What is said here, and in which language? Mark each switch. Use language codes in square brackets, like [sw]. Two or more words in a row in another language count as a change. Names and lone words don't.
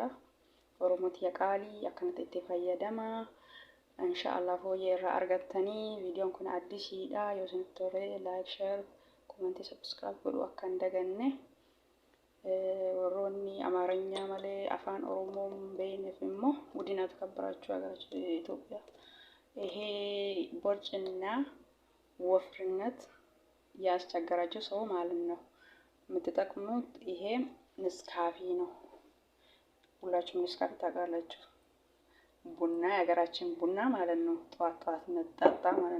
[om] Oromoo tiya qaalii akkanatti itti fayyadama. Inshaallah fooyyee irraa argattanii viidiyoon kun addisiidha yoo isinitti tole [en] like share [om] komentii subscribe godhu akka hin daganne. warroonni አማርኛ malee afaan Oromoo beekneef immoo guddina [am] ተከበራችሁ ሀገራችን ኢትዮጵያ ይሄ ቦርጭና ወፍርነት ያስቸገራችሁ ሰው ማለት ነው የምትጠቅሙት ይሄ ንስካፌ ነው። ሁላችሁም ንስካፌ ታውቃላችሁ። ቡና የሀገራችን ቡና ማለት ነው። ጠዋት ጠዋት መጠጣ ማለት